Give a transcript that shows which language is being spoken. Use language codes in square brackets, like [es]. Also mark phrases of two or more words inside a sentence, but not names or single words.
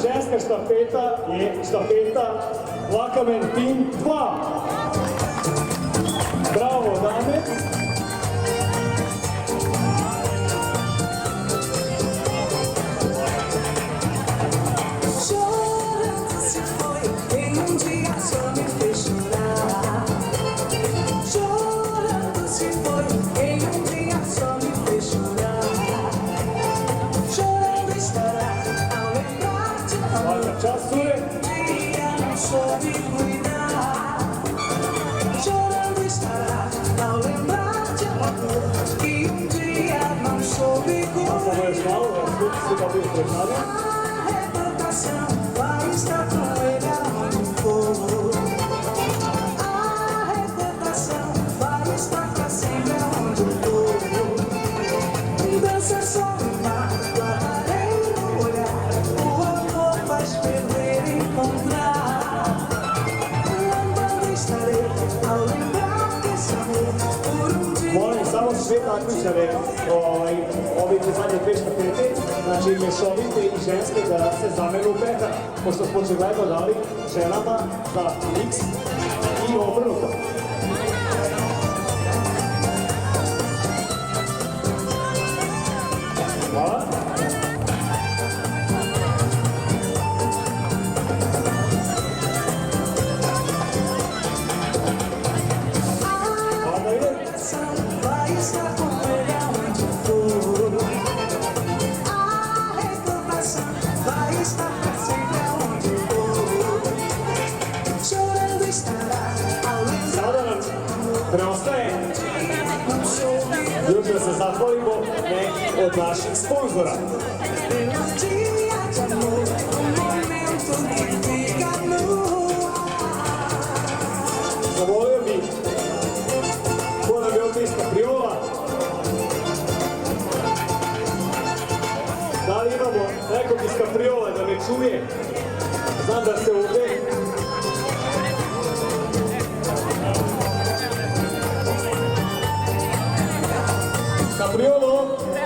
[sr] Ženska štafeta je štafeta Lakamen Tim 2. Bravo, dame. [pt] Chorando se foi, em dia só me fez chorar. Chorando se foi, em dia só me fez chorar. Chorando estará ao lembrar-te do [sr] Svaka čast, cure. [pt] dia não soube cuidar. Chorando estará ao lembrar-te do que dia não soube [sr] Samo još [pt] cuidar. [sr] malo, da skupi se da bi preznali. [pt] A recordação vai estar com ele aonde for. A recordação vai estar pra sempre aonde for. Dança só no mar, guardarei no olhar. O amor faz perder e encontrar. Lembrando estarei ao lembrar desse amor por dia. [sr] Molim samo sve takmičare ove zadnje dve štafete, znači mješovite i ženske, da se zamenu u pehar, pošto smo očigledno dali ženama za X i obrnuto. Hvala. Hvala da ide. [pt] Vai estar com ele aonde for. A recordação vai estar pra sempre aonde for. Chorando estará ao lembrar [sr] Sada nam preostaje [pt] não soube [sr] još da se zahvalimo od naših sponzora. [pt] pelo dia de amor. Um momento que fica no ar. [sr] Zavolio bih ko nam je ovdje iz Kapriola. Da li imamo nekog iz Kapriola da me čuje? Znam da ste ovdje. Kapriolo!